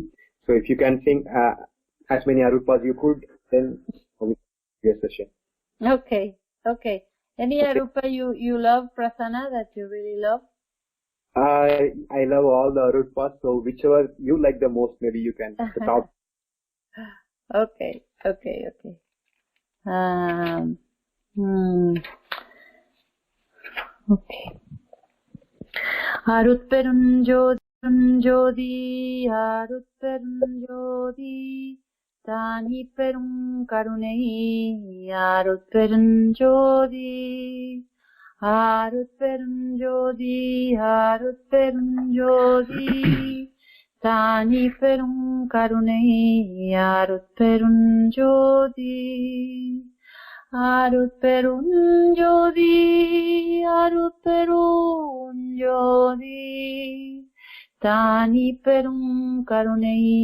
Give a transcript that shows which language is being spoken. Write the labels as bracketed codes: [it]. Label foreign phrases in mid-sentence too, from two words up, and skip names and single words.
[en] So if you can sing as many Arutpas you could, then we will session. Okay. Any Arutpa you love, Prasanna, that you really love? I love all the Arutpas, so whichever you like the most, maybe you can top. Okay. Okay. [ta] அருட்பா ஜோதி, அருட்பா ஜோதி, தனி பெரும் கருணை, அருட்பா ஜோதி, அருட்பெருஞ்சோதி அருட்பெருஞ்சோதி தானி பெரும் கருணை அருட்பெருஞ்சோதி அருட்பெருஞ்சோதி அருட்பெருஞ்சோதி தானி பெரும் கருணை